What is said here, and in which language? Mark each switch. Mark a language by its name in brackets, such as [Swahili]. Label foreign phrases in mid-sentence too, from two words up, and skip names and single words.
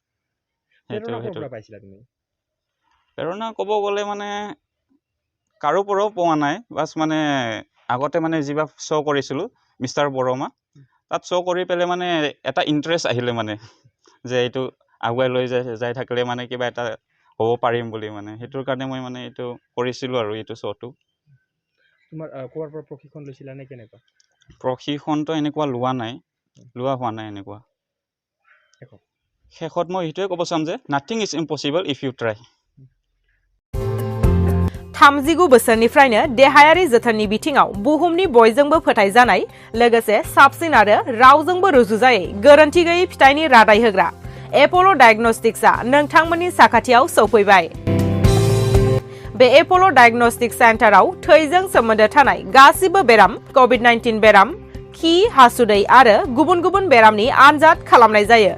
[Assamese] প্ৰেৰণা ক'ব গ'লে মানে কাৰো পৰাও পোৱা নাই, বাছ মানে আগতে মানে যিবা শ্ব' কৰিছিলোঁ মিষ্টাৰ বৰমা তাত শ্ব' কৰি পেলাই মানে এটা ইণ্টাৰেষ্ট আহিলে মানে যে এইটো আগুৱাই লৈ যাই থাকিলে মানে কিবা এটা হ'ব পাৰিম বুলি মানে সেইটোৰ কাৰণে মই মানে এইটো কৰিছিলোঁ আৰু এইটো শ্ব'টো। তোমাৰ ক'ৰ পৰা প্ৰশিক্ষণ লৈছিলা নে কেনেকুৱা? প্ৰশিক্ষণটো এনেকুৱা লোৱা হোৱা নাই এনেকুৱা। শেষত মই সেইটোৱে ক'ব চাম যে [English] nothing is impossible if you try. [Bodo] 39 बोसोरनिफ्रायनो देहायारि जोथोननि बिथिङाव बुहुमनि बयजोंबो फोथायजानाय लोगोसे साबसिन आरो रावजोंबो रुजुजायै गोरोन्थि गैयै फिथाइनि रादाय होग्रा एप'ल' डायग्नोस्टिक्सआ नोंथांमोननि साखाथियाव सौफैबाय। बे एप'ल' डायग्नोस्टिक सेन्टाराव थैजों सोमोन्दो थानाय गासिबो बेराम, COVID-19 बेराम, खि, हासुदै आरो गुबुन गुबुन बेरामनि आनजाद खालामनाय जायो।